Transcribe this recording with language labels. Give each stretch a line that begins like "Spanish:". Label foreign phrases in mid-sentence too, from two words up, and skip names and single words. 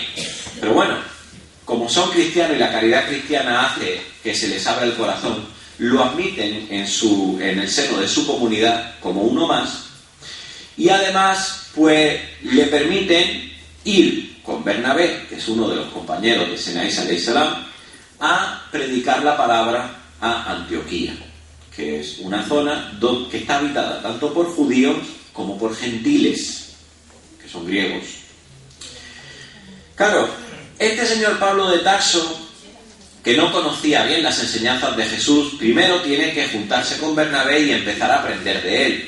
Spanish: Pero bueno, como son cristianos y la caridad cristiana hace que se les abra el corazón, lo admiten en el seno de su comunidad como uno más y además pues le permiten ir con Bernabé, que es uno de los compañeros de Sina Isa
Arabic: عليه السلام,
Spanish: a predicar la palabra a Antioquía, que es una zona que está habitada tanto por judíos como por gentiles. que son griegos. Claro, este señor Pablo de Tarso, que no conocía bien las enseñanzas de Jesús, primero tiene que juntarse con Bernabé y empezar a aprender de él.